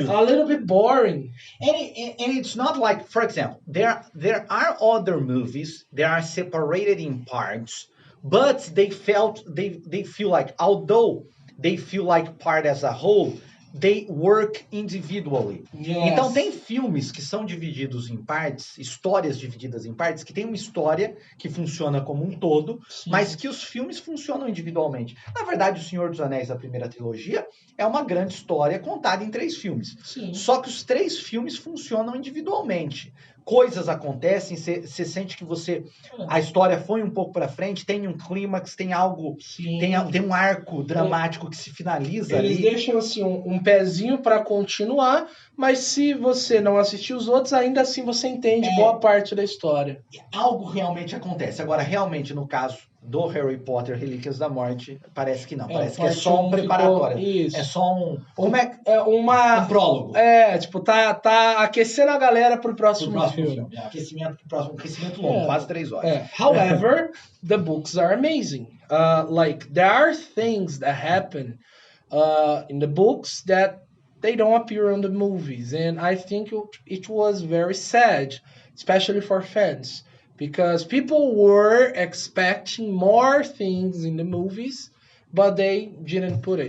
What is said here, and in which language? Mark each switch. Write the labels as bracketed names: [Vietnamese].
[English] a little bit boring. And it's not like, for example, there are other movies that are separated in parts, but they feel like, although they feel like part as a whole, they work individually. Yes. [Portuguese] Então tem filmes que são divididos em partes, histórias divididas em partes, que tem uma história que funciona como um todo, Sim. mas que os filmes funcionam individualmente. Na verdade, O Senhor dos Anéis, a primeira trilogia, é uma grande história contada em 3 filmes. Sim. Só que os 3 filmes funcionam individualmente. Coisas acontecem, você sente que a história foi um pouco para frente, tem um clímax, tem algo, Sim. tem um arco dramático que se finaliza Eles ali. deixam assim um pezinho para continuar, mas se você não assistiu os outros, ainda assim você entende boa parte da história. Algo realmente acontece. Agora, realmente, no caso do Harry Potter, Relíquias da Morte, parece que não. Parece que é só um preparatório. Isso. É só um prólogo. Tipo, tá aquecendo a galera pro próximo filme. Aquecimento longo, quase 3 horas. [English] However, the books are amazing. Like, there are things that happen in the books that they don't appear on the movies. And I think it was very sad, especially for fans. Because people were expecting more things in the movies, but they didn't put it.